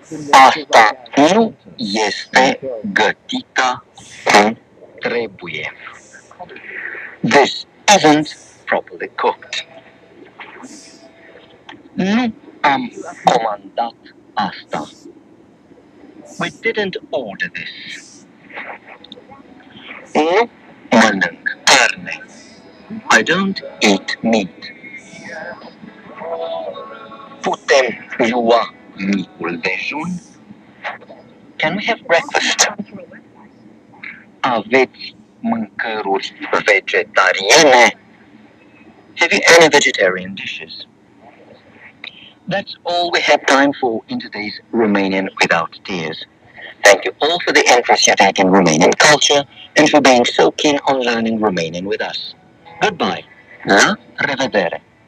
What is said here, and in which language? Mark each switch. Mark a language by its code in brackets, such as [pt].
[ro] Asta nu este gătită cum trebuie. [en] This isn't properly cooked. [ro] Nu am comandat asta. [en] We didn't order this. [ro] Nu mănânc carne. [en] I don't eat meat. [ro] Putem lua micul dejun? [en] Can we have breakfast? [ro] Aveți mâncăruri vegetariene? [en] Have you any vegetarian dishes? That's all we have time for in today's Romanian Without Tears. Thank you all for the interest you take in Romanian culture and for being so keen on learning Romanian with us. Goodbye. [ro] La revedere.